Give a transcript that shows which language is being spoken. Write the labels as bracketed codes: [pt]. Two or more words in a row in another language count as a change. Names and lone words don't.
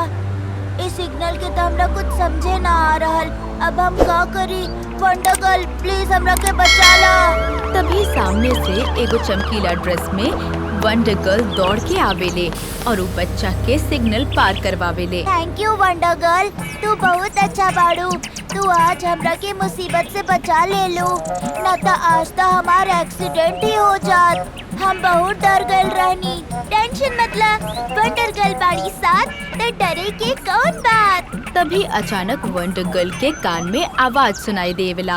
[bho] इस सिग्नल के तो हमरा कुछ समझे ना आ रहल। अब हम का करी? वंडर गर्ल प्लीज हमरा के बचा ला। तभी सामने से एगो चमकीला ड्रेस में वंडर गर्ल दौड़ के आवेले और उ बच्चा के सिग्नल पार करवावेले। [en] Thank you Wonder Girl, [bho] तू बहुत अच्छा बाड़ू। तू आज हमरा के मुसीबत से बचा ले लो, न तो आज तो हमारा एक्सीडेंट ही हो जात। हम बहुत डर गए रहनी। टेंशन मतलब वंडर गर्ल बाड़ी साथ, तो डरे के कौन बात। तभी अचानक वंडर गर्ल के कान में आवाज सुनाई देवेला।